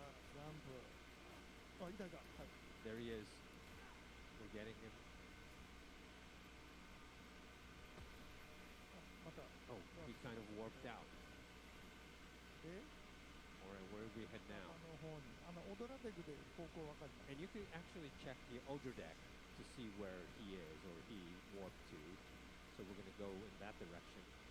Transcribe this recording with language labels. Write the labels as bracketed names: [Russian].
[Japanese] ジャンプ。あ、いたいた。はい。 [English] There he is. We're getting him. [Japanese] また。 [English] Oh, he kind of warped out. で、 All right, where do we head now? [Japanese] の方に、オドラデグで方向わかります。 [English] And you can actually check the Older deck to see where he is or he warped to. So we're going to go in that direction.